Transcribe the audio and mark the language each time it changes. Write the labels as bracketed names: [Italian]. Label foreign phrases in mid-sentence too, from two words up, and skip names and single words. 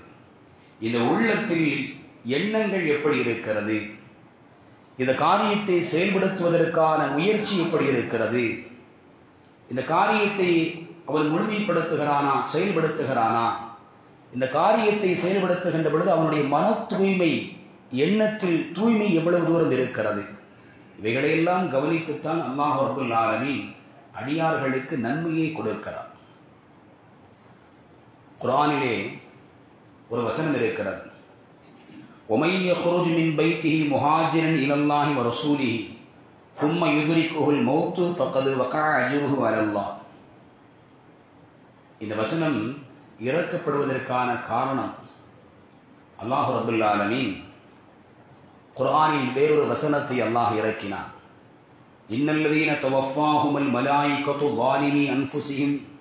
[Tamil] இந்த உள்ளத்தில் எண்ணங்கள் எப்படி இருக்கிறது, இந்த காரியத்தை செயல்படுத்துவதற்கான முயற்சி எப்படி இருக்கிறது, இந்த காரியத்தை அவன் முழுமைப்படுத்துகிறானா, செயல்படுத்துகிறானா, இந்த காரியத்தை செயல்படுத்துகின்ற பொழுது அவனுடைய மன தூய்மை, எண்ணத்தில் தூய்மை எவ்வளவு தூரம் இருக்கிறது, இவைகளையெல்லாம் கவனித்துத்தான் [Arabic] الله رب العالمين [Tamil] அடியார்களுக்கு நன்மையை கொடுக்கிறார். குர்ஆனிலே ஒரு வசனம் இருக்கிறது, [Arabic] وَمَن يَخْرُجْ مِنْ بَيْتِهِ مُهَاجِرًا إِلَى اللَّهِ وَرَسُولِهِ ثُمَّ يُدْرِكُهُ الْمَوْتُ فَقَدْ وَقَعَ أَجْرُهُ عَلَى اللَّهِ. [Tamil] இந்த வசனம் இறக்கப்படுவதற்கான காரணம், [Arabic] الله رب العالمين [Tamil] குர்ஆனில் வேறொரு வசனத்தை அல்லாஹ் இறக்கினான். [Arabic] إن الذين توفاهم الملائكة ظالمي أنفسهم.